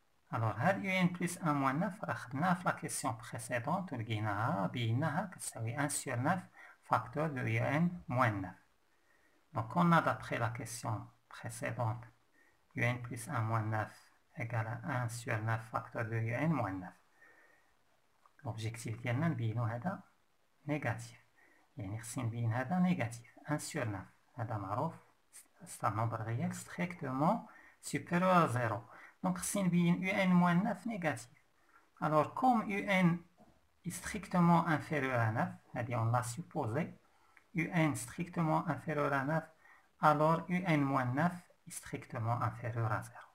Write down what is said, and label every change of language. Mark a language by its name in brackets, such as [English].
[French] Alors هاد un plus 1 moins 9 [Arabic] راه خدناها في [French] la question précédente [Arabic] ولقيناها بيناها كتساوي [French] 1 sur 9 facteur de un moins 9. Donc on a d'après la question précédente un plus 1 moins 9 égale à 1 sur 9 facteur de un moins 9. [Arabic] L'objectif ديالنا نبينو هذا négatif. يعني خصني نبين هذا négatif 1 sur 9. هذا معروف [French] c'est un nombre réel strictement supérieur à 0. Donc [Arabic] خصني نبين [French] un moins 9 négatif. Alors comme un est strictement inférieur à 9, c'est-à-dire on l'a supposé, un strictement inférieur à 9, alors un moins 9 est strictement inférieur à 0.